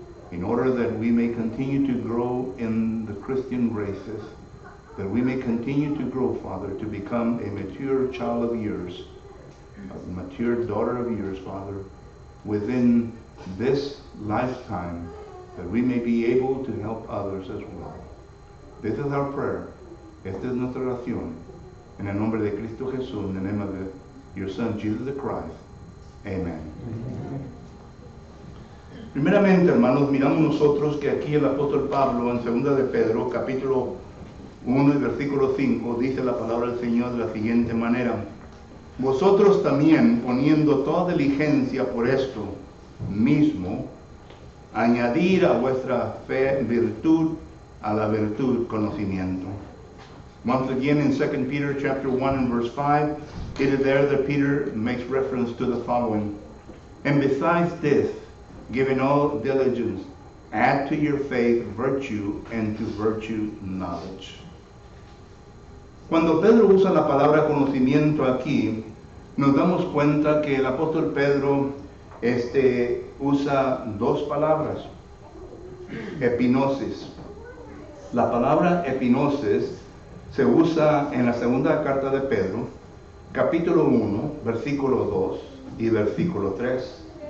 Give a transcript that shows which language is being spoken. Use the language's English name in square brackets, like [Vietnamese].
[English] in order that we may continue to grow in the Christian graces, that we may continue to grow, Father, to become a mature child of yours, a mature daughter of yours, Father, within this lifetime, that we may be able to help others as well. This is our prayer. [Spanish] Esta es nuestra oración. En el nombre de Cristo Jesús, [English] in the name of your Son, Jesus the Christ. Amen. [Spanish] Primeramente, hermanos, miramos nosotros que aquí el apóstol Pablo, en 2 de Pedro, capítulo 1 y versículo 5, dice la palabra del Señor de la siguiente manera: vosotros también, poniendo toda diligencia por esto mismo, añadir a vuestra fe virtud, a la virtud conocimiento. [English] Once again in 2 Peter chapter 1 and verse 5, it is there that Peter makes reference to the following: and besides this, giving all diligence, add to your faith virtue, and to virtue knowledge. [Spanish] Cuando Pedro usa la palabra conocimiento aquí, nos damos cuenta que el apóstol Pedro usa dos palabras: epinosis. La palabra epinosis se usa en la segunda carta de Pedro, capítulo 1, versículo 2 y versículo 3.